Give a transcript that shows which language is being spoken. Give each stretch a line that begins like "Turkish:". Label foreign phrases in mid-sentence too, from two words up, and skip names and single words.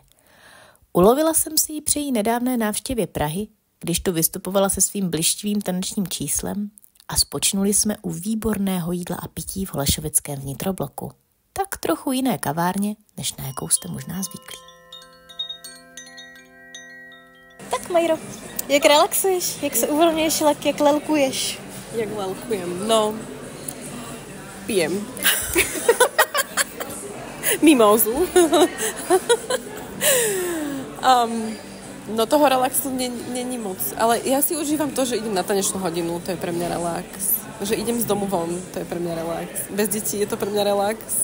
Czech: Ulovila jsem si ji při její nedávné návštěvě Prahy, když tu vystupovala se svým blištivým tanečním číslem a spočinuli jsme u výborného jídla a pití v holešovickém vnitrobloku. Tak trochu jiné kavárně, než na jakou jste možná zvyklí. Tak Majro, jak relaxuješ? Jak se uvolňuješ, jak lelkuješ?
Slovak: Jak lelkujem? No, pijem. Mimózu. No toho relaxu není moc. Ale ja si užívam to, že idem na tanečnú hodinu, to je pre mňa relax. Že idem z domu von, to je pre mňa relax. Bez detí je to pre mňa relax.